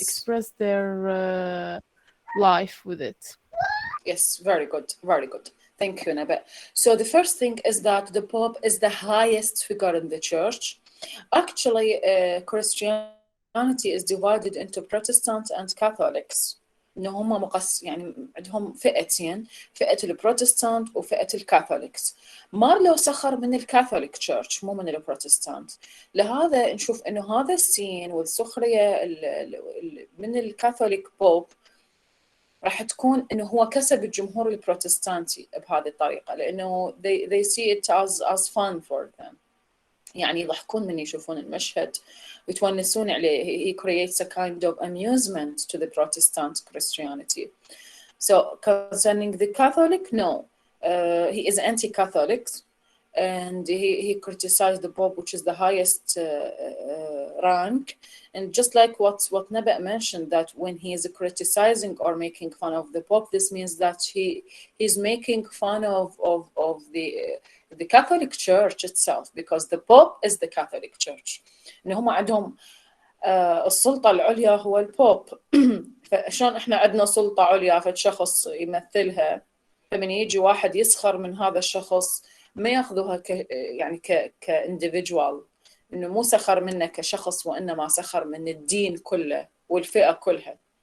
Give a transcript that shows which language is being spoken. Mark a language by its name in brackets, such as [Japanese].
[English] express their life with it. Yes, very good, very good. Thank you, Nabet. So the first thing is that the Pope is the highest figure in the church. Actually, Christianity is divided into Protestant and Catholics. [Arabic] إنه هم يعني عندهم فئتين، فئة البروتستانت وفئة الكاثوليكس. مارلو سخر من الكاثوليك تشيرش مو من البروتستانت، لهذا نشوف إنه هذا السين والسخرية من الكاثوليك بوب راح تكون إنه هو كسب الجمهور البروتستانتي بهذه الطريقة، لأنه [English] they see it as fun for them، [Arabic] يعني يضحكون من يشوفون المشهد ويتونسون عليه. [English] He creates a kind of amusement to the Protestant Christianity. So concerning the Catholic, no, he is anti-Catholic, and he criticized the Pope, which is the highest rank. And just like what Nabet mentioned, that when he is criticizing or making fun of the Pope, this means that he's making fun of the Catholic Church itself, because the Pope is the Catholic Church. [Arabic] إن هم عندهم السلطة العليا هو البوب. فشون إحنا عندنا سلطة عليا فشخص يمثلها، فمن يجي واحد يسخر من هذا الشخص ما ياخذوها يعني كانديفيدوال، إنه مو سخر منه كشخص وإنما سخر من الدين كله والفئة كلها.